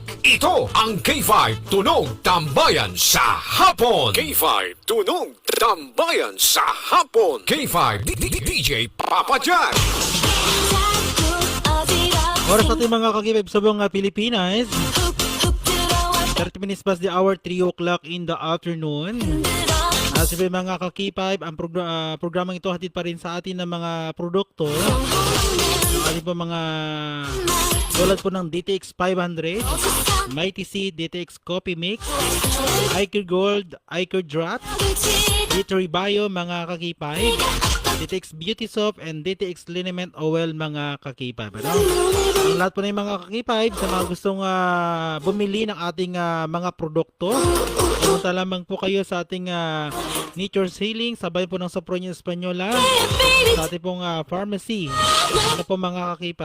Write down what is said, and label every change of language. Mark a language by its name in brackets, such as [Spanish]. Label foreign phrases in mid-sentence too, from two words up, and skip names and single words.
[Filipino] Ito ang K5 Tunog Tambayan sa hapon. K5 Tunog Tambayan sa hapon. K5 DJ Papa Jack. Oras natin mga kakibib sa buong Pilipinas. [English] 30 minutes past the hour, 3 o'clock in the afternoon. [Filipino] Sabi mga kakipib, ang programang ito hatid pa rin sa atin ng mga produkto. Ang ating po mga tulad po ng DTX 500, Mighty C, DTX Coffee Mix, Icor Gold, Icor Drop, Glittery Bio mga kakipib, DTX Beauty Soap, and DTX Liniment Oil mga kakipib. Ano? Ang lahat po na yung mga kakipib sa mga gustong bumili ng ating mga produkto. Pumunta lamang po kayo sa ating Nature's Healing, sabay po ng Sopronia Española, sa ating pong pharmacy. Ano po mga kakipay?